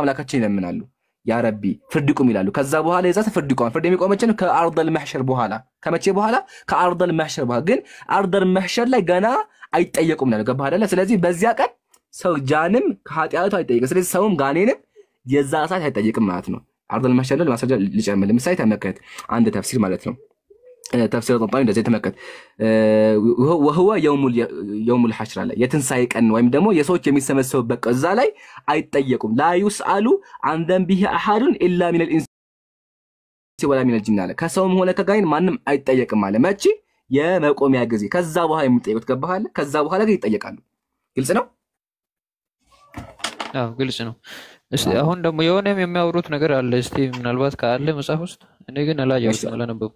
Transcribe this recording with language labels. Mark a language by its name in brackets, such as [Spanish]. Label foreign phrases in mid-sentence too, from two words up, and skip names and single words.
[Amharic] አምላካችን ይለምናሉ ያ ረቢ ፍርድ ይቁም ይላሉ ከዛ በኋላ የዛ ፍርድ ይቆማል ፍርድ የሚቆመው ከአርደል መህሸር በኋላ ከመቼ በኋላ ከአርደል መህሸር በኋላ ግን [Arabic] أرض المحشر [Amharic] ላይ ገና አይጠየቁም ነው ገባህ አይደለ ስለዚህ በዚያ ቀን ሰው ጃንም ከኃጢያቱ አይጠየቅም ስለዚህ ሰውም ጋኔንም የዛ ሰዓት አይጠየቅም ማለት ነው [Arabic] أرض المحشر [Amharic] ላይ ማስረጃ ልጨምር ለምሳሌ ተመከት አንድ ተፍሲር ማለት ነው ተፍሲር ጠጣኝ እንደዚህ ተመከት [Arabic] وهو يوم الحشر [Amharic] ላይ የትንሣኤ ቀን ወይም ደግሞ የሰዎች የሚሰበሰቡበት እዛ ላይ አይጠየቁም [Arabic] لا يسأل عن ذنبه احد الا من الانس ولا من الجن [Amharic] አለ ከሰውም ሆነ ከጋይን ማንም አይጠየቅም አለ መቼ የመቆሚያ ጊዜ ከዛ በኋላ የሚጠየቁት ገባህ ከዛ በኋላ ግን ይጠየቃሉ ግልጽ ነው ግልጽ ነው እስቲ አሁን ደግሞ የሆነም የሚያወሩት ነገር አለ እስቲ ምናልባት ካለ መጽሐፍ ውስጥ እኔ ግን አላየሁትም አላነበብኩት